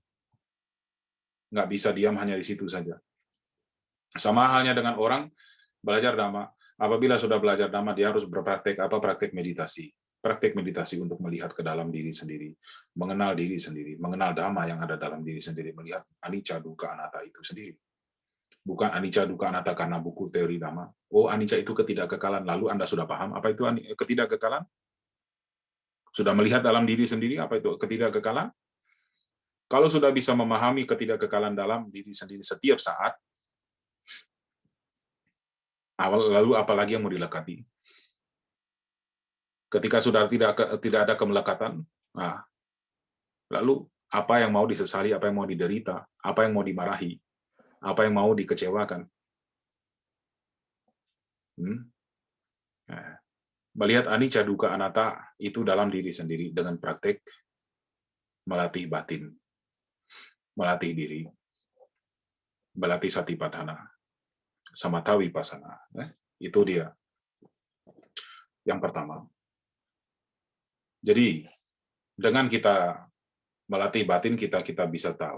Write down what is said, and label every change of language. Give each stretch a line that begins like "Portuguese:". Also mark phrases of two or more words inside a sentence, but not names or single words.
Indonesian: Nggak bisa diam hanya di situ saja. Sama halnya dengan orang belajar Dhamma. Apabila sudah belajar Dhamma, dia harus berpraktek praktek meditasi. praktek meditasi untuk melihat ke dalam diri sendiri, mengenal diri sendiri, mengenal dhamma yang ada dalam diri sendiri, melihat
Pali: anicca, dukkha, anatta
Indonesian: itu sendiri. Bukan
Pali: anicca, dukkha, anatta
Indonesian: karena buku teori dhamma. Oh, anicca itu ketidakkekalan. Lalu Anda sudah paham apa itu ketidakkekalan? Sudah melihat dalam diri sendiri apa itu ketidakkekalan? Kalau sudah bisa memahami ketidakkekalan dalam diri sendiri setiap saat, lalu apalagi yang mau dilekati? Ketika sudah tidak ada kemelekatan, nah, lalu apa yang mau disesali, apa yang mau diderita, apa yang mau dimarahi, apa yang mau dikecewakan? Nah, melihat
Pali: anicca, dukkha, anatta
Indonesian: itu dalam diri sendiri dengan praktek melatih batin, melatih diri, melatih
Pali: satipatthana, samatha vipassana.
Indonesian: Itu dia yang pertama. Jadi, dengan kita melatih batin kita bisa tahu.